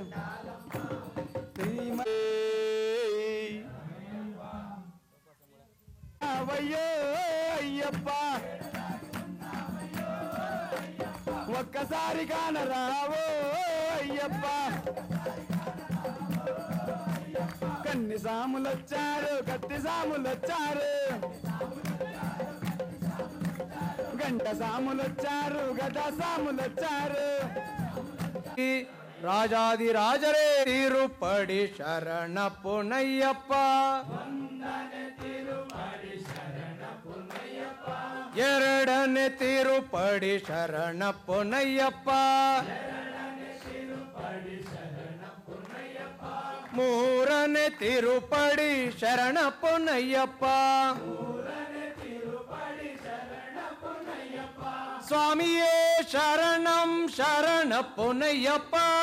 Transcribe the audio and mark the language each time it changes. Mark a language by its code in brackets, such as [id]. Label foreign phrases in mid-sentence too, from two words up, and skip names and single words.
[te] అవయ్యో అయ్యప్ప ఒక్కసారి కానరావో అయ్యప్ప కన్ని సాములొచ్చారు కత్తి సాములొచ్చారు గంట సాములొచ్చారు గదా సాములొచ్చారు [kn] ರಾಜಾದಿ ರಾಜರೇ ತಿರುಪಡಿ ಶರಣ ಪುನಯ್ಯಪ್ಪ ಎರಡನೇ ತಿರುಪಡಿ ಶರಣ ಪುನಯ್ಯಪ್ಪ ಮೂರನೇ ತಿರುಪಡಿ ಶರಣ ಪುನಯ್ಯಪ್ಪ ಸ್ವಾಮಿಯೇ ಶರಣಂ ಶರಣ ಪುನಯ್ಯಪ್ಪ